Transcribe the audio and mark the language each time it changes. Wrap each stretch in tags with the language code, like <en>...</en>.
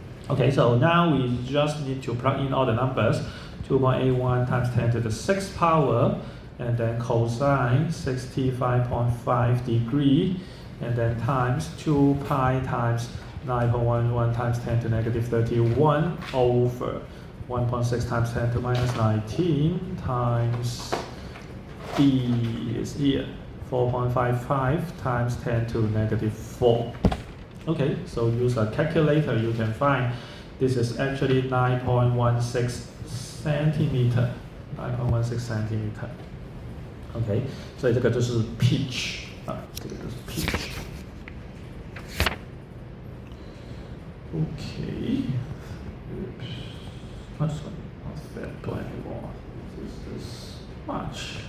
<en>Okay, so now we just need to plug in all the numbers. 2.81 times 10 to the 6th power, and then cosine 65.5 degree, and then times 2 pi times 9.11 times 10 to negative 31 over 1.6 times 10 to minus 19 times B is here, 4.55 times 10 to negative 4. Okay, so use a calculator, you can find this is actually 9.16 centimeter. 9.16 centimeter。</en> <zh>OK， 所以这个就是 pitch 啊，这个就是 pitch。</zh> <en>OK， Oops, that's not that anymore. This is much.</en>